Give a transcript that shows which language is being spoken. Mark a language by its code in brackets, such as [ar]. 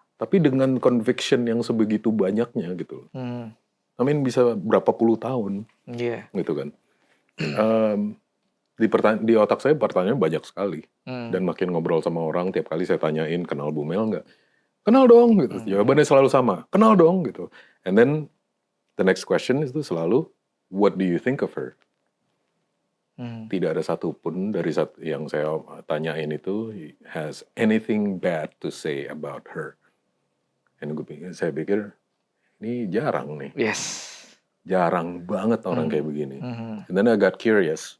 [id] Tapi dengan conviction yang sebegitu banyaknya gitu. [en] I mean [id] bisa berapa puluh tahun. Iya. Gitu kan. Di otak saya pertanyaan banyak sekali. Dan makin ngobrol sama orang, tiap kali saya tanyain, kenal Bu Mel nggak? Kenal dong gitu. Jawabannya selalu sama. Kenal dong gitu. [en] And then the next question [id] itu selalu, [en] what do you think of her? [id] Tidak ada satupun dari yang saya tanyain itu [en] has anything bad to say about her. [id] And saya pikir ini jarang nih. [en] Yes. [id] Jarang banget orang kayak begini. [en] And then I got curious.